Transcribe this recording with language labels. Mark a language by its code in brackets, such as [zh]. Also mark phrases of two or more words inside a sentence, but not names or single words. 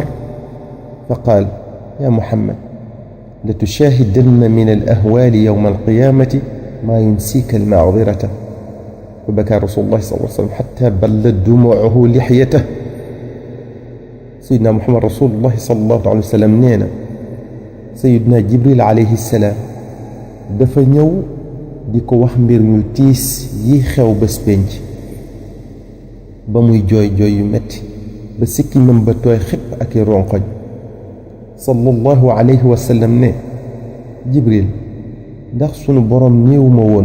[ar] فقال: يا محمد، لتشاهدن من الأهوال يوم القيامة ما ينسيك المعذرة. فبكى رسول الله صلى الله عليه وسلم حتى بلت دموعه لحيته. سيدنا محمد رسول الله صلى الله عليه وسلم [wo] نينا [ar] سيدنا جبريل عليه السلام [wo] dafa ñëw di ko wax mbir ñu tiis yi xew bés penc ba muy jooy jooy yu metti ba sikkiñam ba tooy xépp ak i ronkoñ [ar] صلى الله عليه وسلم [wo] ne Jibril ndax sunu borom néewuma woon